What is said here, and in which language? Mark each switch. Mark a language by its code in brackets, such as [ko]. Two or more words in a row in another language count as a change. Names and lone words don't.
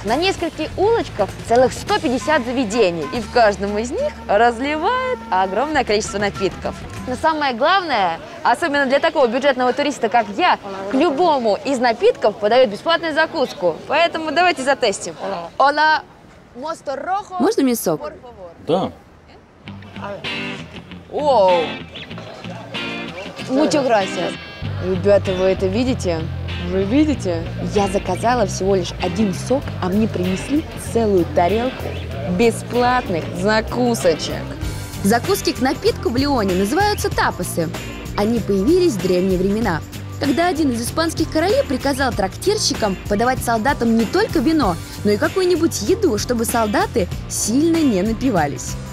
[ru] На нескольких улочках целых 150 заведений. И в каждом из них разливают огромное количество напитков. Но самое главное, особенно для такого бюджетного туриста, как я, к любому из напитков подают бесплатную закуску. Поэтому давайте затестим. [es] Hola, mosto rojo. [ru] Можно мне сок? Да. Оу. [es] Muchas gracias. [ru] Ребята, вы это видите? Вы видите? Я заказала всего лишь один сок, а мне принесли целую тарелку бесплатных закусочек. Закуски к напитку в Лионе называются тапосы. Они появились в древние времена, когда один из испанских королей приказал трактирщикам подавать солдатам не только вино, но и какую-нибудь еду, чтобы солдаты сильно не напивались.